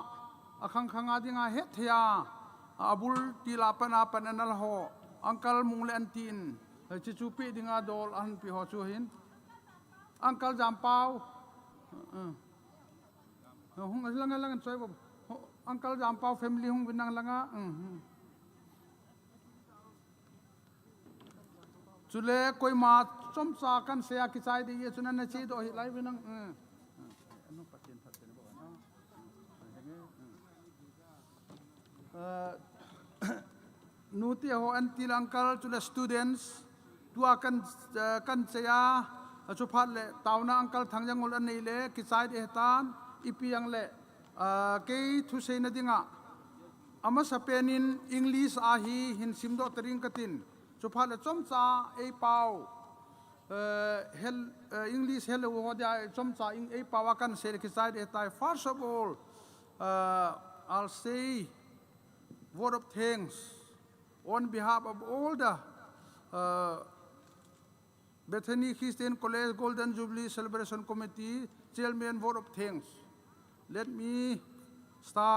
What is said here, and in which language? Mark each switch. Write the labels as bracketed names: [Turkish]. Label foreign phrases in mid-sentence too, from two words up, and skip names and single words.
[Thado Chin] akhang khanga dinga hethia abul tilapan apan anal ho Uncle mungle antin chichupi dinga dol an pi ho chu hin Uncle Jampau hung lang choi bo Uncle Jampau family hung binang langa chule koi ma chom sa kan se ki chai de ye chunan na chi do hi lai binang anu patin patin bo nuti ho antil uncle chule students tua kan se ya chu phat le tauna uncle thangjang ul an nei le ki chai de tan ipi yang le ke thu se na dinga ama sapenin English a hi hin simdo tering katin chupha le chomcha ei pau English hello ho dia chomcha ei pawa kan se ki side etai [English] first of all I'll say word of thanks on behalf of all the Bethany Christian College Golden Jubilee Celebration Committee Chairman, word of thanks. Let me start.